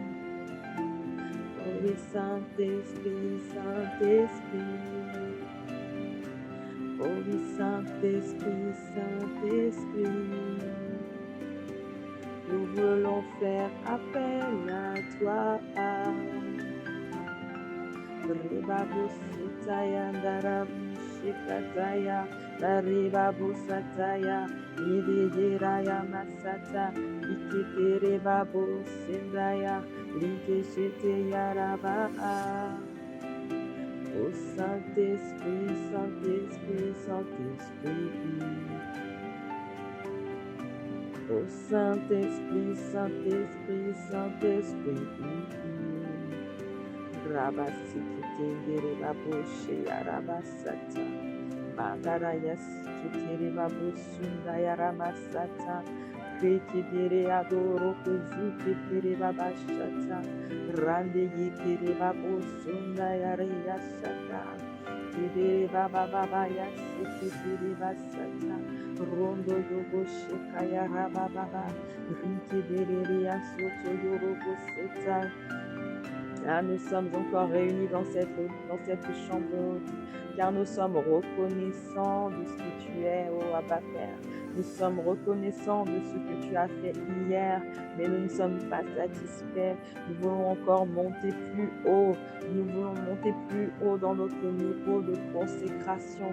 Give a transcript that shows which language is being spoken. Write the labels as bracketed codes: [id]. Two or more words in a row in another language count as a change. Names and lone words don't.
[fr] Oh oui, Saint-Esprit, Saint-Esprit. Oh oui, Saint-Esprit, Saint-Esprit. Nous voulons faire appel à toi. Ribabu Sutaya Darabu Shikataya, Ribabu Sataya, Idejiraya Masata, Ikikere Babu Sindaya, Likeshete Yaraba. Ô Saint-Esprit, Saint-Esprit, Saint-Esprit. Ô Saint-Esprit, Saint-Esprit, Saint-Esprit. Rabasikitendere baboshe yarabasata. Mandaraya sikitere babosunda yaramasata. Rekidere adoro kuzukitere babashata. Rande yikere babosunda yarayasata. Kidere baba yasikitere basata. Rondo yogo shekaya rababa. Rikidere yasoto yorogo seta. Ah, nous sommes encore réunis dans cette chambre haute, car nous sommes reconnaissants de ce que tu es, ô Abba Père. Nous sommes reconnaissants de ce que tu as fait hier, mais nous ne sommes pas satisfaits. Nous voulons encore monter plus haut. Nous voulons monter plus haut dans notre niveau de consécration.